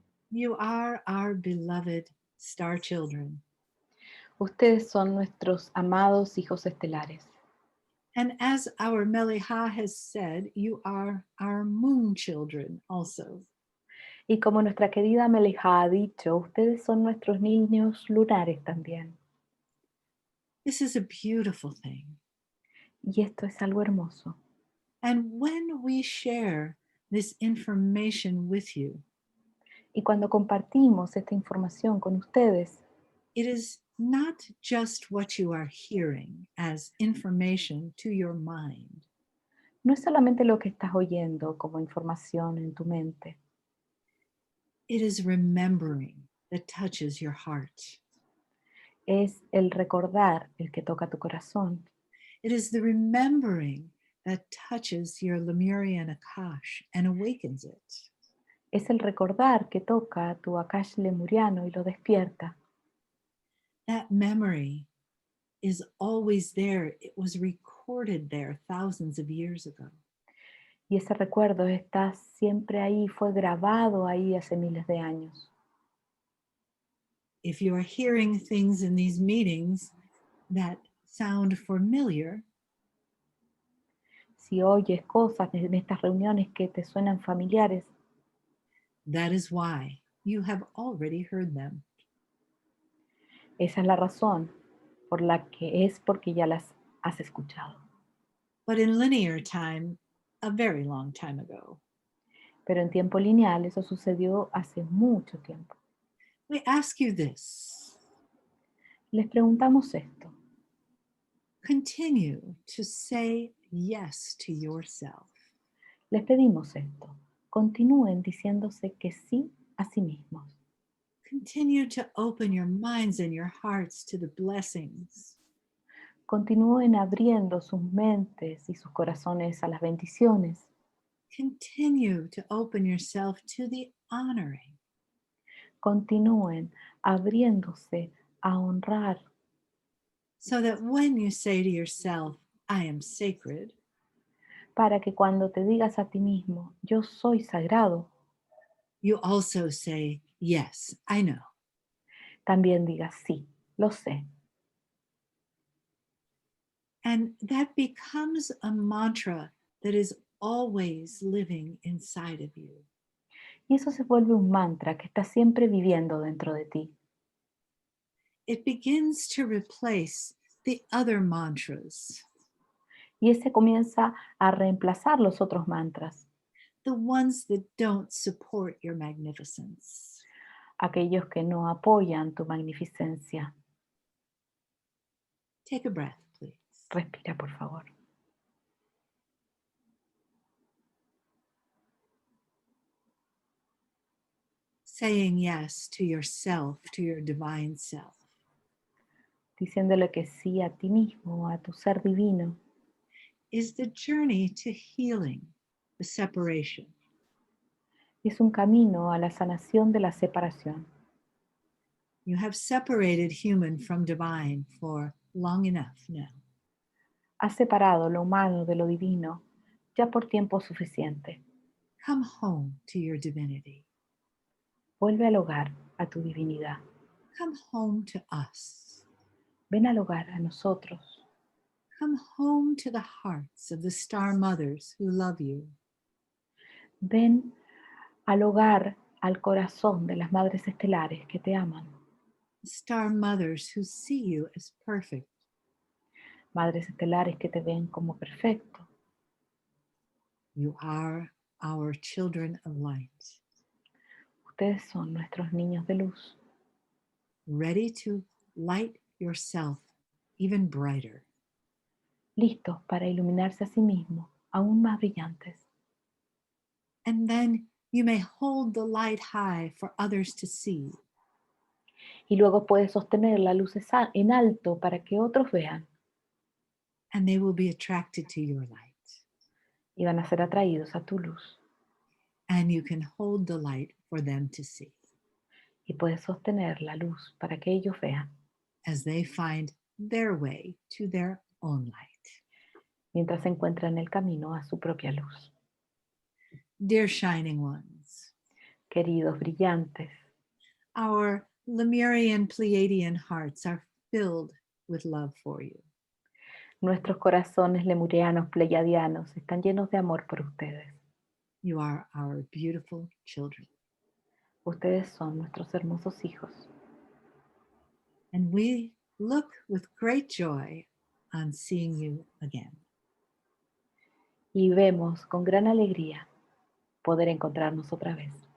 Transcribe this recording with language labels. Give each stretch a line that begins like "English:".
English: you are our beloved star children.
Spanish: ustedes son nuestros amados hijos estelares.
English: And as our Mele'ha has said, you are our moon children also.
Spanish: Y como nuestra querida Mele'ha ha dicho, ustedes son nuestros niños lunares también.
English: This is a beautiful thing.
Spanish: Y esto es algo hermoso.
English: And when we share this information with you,
Spanish: Y cuando compartimos esta información con ustedes,
English: it is not just what you are hearing as information to your mind.
Spanish: no es solamente lo que estás oyendo como información en tu mente,
English: It is remembering that touches your heart.
Spanish: es el recordar el que toca tu corazón.
English: It is the remembering that touches your Lemurian Akash and awakens it.
Spanish: Es el recordar que toca tu Akash lemuriano y lo despierta.
English: That memory is always there. It was recorded there thousands of years ago.
Spanish: Y ese recuerdo está siempre ahí, fue grabado ahí hace miles de años.
English: If you are hearing things in these meetings that sound familiar,
Spanish: Si oyes cosas en estas reuniones que te suenan familiares,
English: that is why you have already heard them.
Spanish: esa es la razón por la que es porque ya las has escuchado.
English: But in linear time, a very long time ago,
Spanish: Pero en tiempo lineal eso sucedió hace mucho tiempo.
English: we ask you this.
Spanish: Les preguntamos esto.
English: Continue to say yes to yourself.
Spanish: Les pedimos esto. Continúen diciéndose que sí a sí mismos.
English: Continue to open your minds and your hearts to the blessings.
Spanish: Continúen abriendo sus mentes y sus corazones a las bendiciones.
English: Continue to open yourself to the honoring.
Spanish: Continúen abriéndose a honrar,
English: So that when you say to yourself, I am sacred,
Spanish: para que cuando te digas a ti mismo, yo soy sagrado,
English: you also say, yes, I know.
Spanish: también digas sí, lo sé.
English: And that becomes a mantra that is always living inside of you.
Spanish: Y eso se vuelve un mantra que está siempre viviendo dentro de ti.
English: It begins to replace the other mantras,
Spanish: Y ese comienza a reemplazar los otros mantras,
English: the ones that don't support your magnificence.
Spanish: aquellos que no apoyan tu magnificencia.
English: Take a breath, please.
Spanish: Respira, por favor.
English: Saying yes to yourself, to your divine self,
Spanish: Diciéndole que sí a ti mismo, a tu ser divino,
English: is the journey to healing the separation.
Spanish: es un camino a la sanación de la separación.
English: You have separated human from divine for long enough now.
Spanish: Has separado lo humano de lo divino ya por tiempo suficiente.
English: Come home to your divinity.
Spanish: Vuelve al hogar, a tu divinidad.
English: Come home to us.
Spanish: Ven al hogar, a nosotros.
English: Come home to the hearts of the star mothers who love you.
Spanish: Ven al hogar, al corazón de las madres estelares que te aman.
English: Star mothers who see you as perfect.
Spanish: Madres estelares que te ven como perfecto.
English: You are our children of light,
Spanish: Ustedes son nuestros niños de luz,
English: ready to light yourself even brighter.
Spanish: listos para iluminarse a sí mismos, aún más brillantes.
English: And then you may hold the light high for others to see.
Spanish: Y luego puedes sostener la luz en alto para que otros vean
English: And they will be attracted to your light.
Spanish: y van a ser atraídos a tu luz.
English: And you can hold the light for them to see
Spanish: Y puedes sostener la luz para que ellos vean
English: as they find their way to their own light.
Spanish: mientras se encuentran el camino a su propia luz.
English: Dear shining ones,
Spanish: Queridos brillantes,
English: our Lemurian Pleiadian hearts are filled with love for you.
Spanish: nuestros corazones lemurianos pleiadianos están llenos de amor por ustedes.
English: You are our beautiful children.
Spanish: Ustedes son nuestros hermosos hijos.
English: And we look with great joy on seeing you again.
Spanish: Y vemos con gran alegría poder encontrarnos otra vez.